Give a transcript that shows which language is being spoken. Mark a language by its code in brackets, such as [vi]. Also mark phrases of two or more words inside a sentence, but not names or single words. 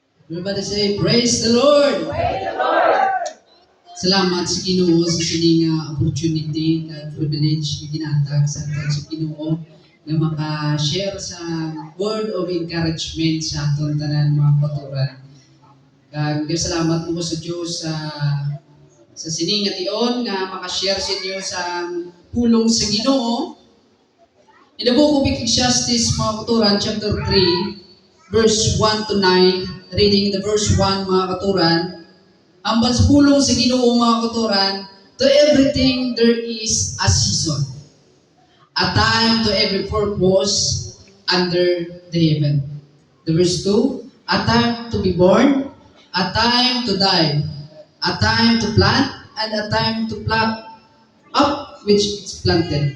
[en] Everybody say, Praise the Lord! Praise the Lord! [hil] Salamat sa Ginoo sa sining opportunity at privilege na ginatag sa aton sa Ginoo na maka-share sa [en] word of encouragement [hil] sa aton tanan mga katuran. Kag salamat mo sa Dios sa sining nga tion nga maka-share sa inyo sa pulong sa Ginoo. [en] In the book of Ecclesiastes [hil] mga katuran, [en] chapter 3, verse 1 to 9, reading the verse 1 [hil] mga katuran, ang pulong sa Ginoo mga katuran, [en] to everything there is a season, a time to every purpose under the heaven. The verse 2, a time to be born, a time to die, a time to plant, and a time to pluck up which is planted.